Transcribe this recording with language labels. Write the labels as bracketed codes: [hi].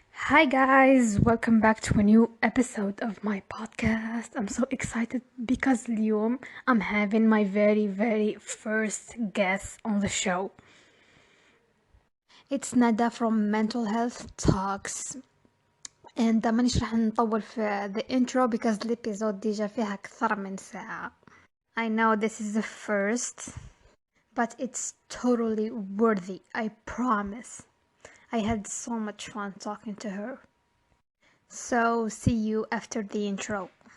[en] Hi guys, welcome back to a new episode of my podcast. I'm so excited because [ar] اليوم [en] I'm having my very first guest on the show. It's Nada from Mental Health Talks. And [ar] مانيش راح نطول في [en] the intro because [ar] الابيزود ديجا فيها أكثر من ساعة. [en] I know this is the first, but it's totally worthy, I promise. I had so much fun talking to her. So, see you after the intro.